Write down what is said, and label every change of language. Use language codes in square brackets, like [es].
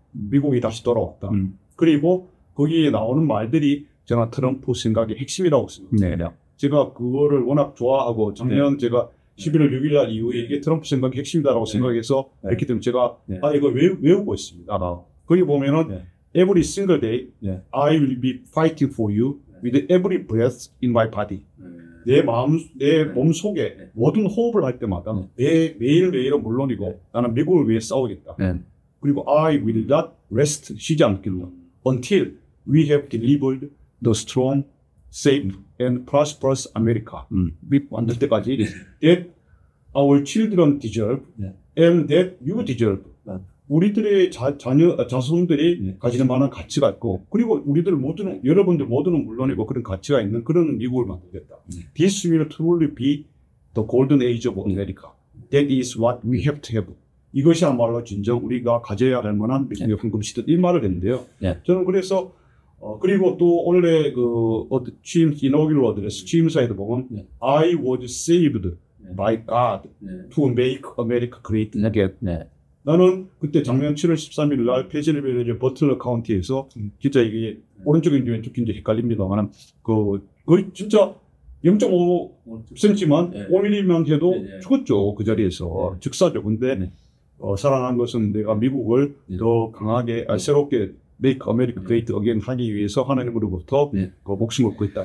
[ko] 미국이 다시 돌아왔다. 그리고 거기에 나오는 말들이 저는 트럼프 생각의 핵심이라고 생각합니다. 제가 그거를 워낙 좋아하고 작년 제가 11월 6일 날 이후에 이게 트럼프 생각의 핵심이다라고 생각해서 했기 때문에 제가 이거 외우고 있습니다. 거기 보면은 [en] every single day I will be fighting for you with every breath in my body. [ko] 내 몸 속에 모든 호흡을 할 때마다 매일매일은 물론이고 나는 미국을 위해 싸우겠다. 그리고 [en] I will not rest, [ko] 쉬지 않겠다. [en] Until we have delivered the strong, safe and prosperous America. [ko] 만들 때까지 [en] that our children deserve and that you deserve. [ko] 우리들의 자손들이 가지는 만한 가치가 있고 그리고 여러분들 모두는 물론이고 그런 가치가 있는 그런 미국을 만들겠다. [en] This will truly be the golden age of America. That is what we have to have. [ko] 이것이야말로 진정 우리가 가져야 할 만한 미국의 황금 시대 이 말을 했는데요. 저는 그래서 그리고 또 원래 취임 이너기를 어드레스 취임사에도 보면 [en] I was saved by God to make America great again. [ko] 나는 그때 작년 7월 13일 날 페실베니아 버틀러 카운티에서 진짜 이게 오른쪽인지 왼쪽인지 헷갈립니다만 거의 진짜 0.5cm만 5mm만 해도 죽었죠. 그 자리에서 즉사죠. 근데 살아난 것은 내가 미국을 더 강하게 새롭게 [en] Make America Great Again [ko] 하기 위해서 하나님으로부터 목숨을 걸고 있다.